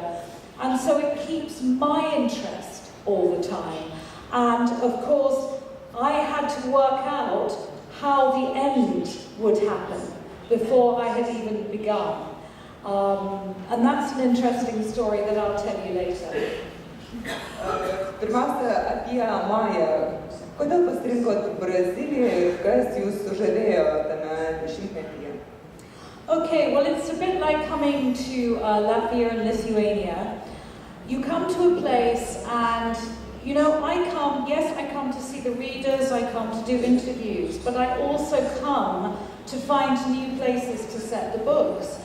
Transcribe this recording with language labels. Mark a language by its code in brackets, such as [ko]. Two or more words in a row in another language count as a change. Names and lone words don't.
[en] And so it keeps my interest all the time. And of course, I had to work out how the end would happen before I had even begun. And that's an interesting story that I'll tell you later. [lt] Pirmiausia, apie Mają. Kodėl pasirinkot Braziliją ir kas jūs sužavėjo tame 10-metyje? [en] Okay, well, it's a bit like coming to Latvia and Lithuania. You come to a place and, you know, I come to see the readers, I come to do interviews, but I also come to find new places to set the books.